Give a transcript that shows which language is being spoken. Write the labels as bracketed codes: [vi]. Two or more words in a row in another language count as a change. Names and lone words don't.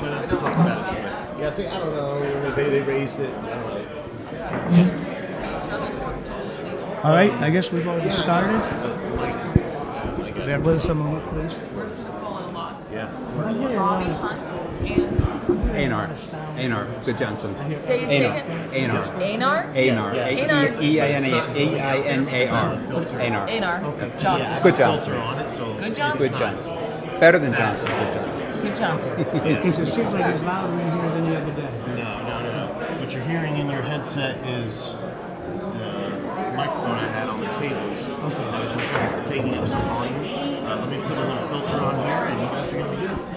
[en] to talk about it. Yeah, see, I don't know. They raised it. I don't know. All right, I guess we've already started. Bear with us a moment, please. Yeah. Anar. Anar. Good Johnson. Say it Anar. again. Anar. Anar? Anar. Anar. E-I-N-A-R. Anar. Anar. Johnson. Good Johnson. On it, so Good Johnson. Good Johnson. Better than Johnson. Good Johnson. Good Johnson. Because it seems like it's louder in here than the other day. no. What you're hearing in your headset is the microphone I had on the tables. Okay. I was just taking up some volume. Let me put a little filter on here, and you guys are gonna be good.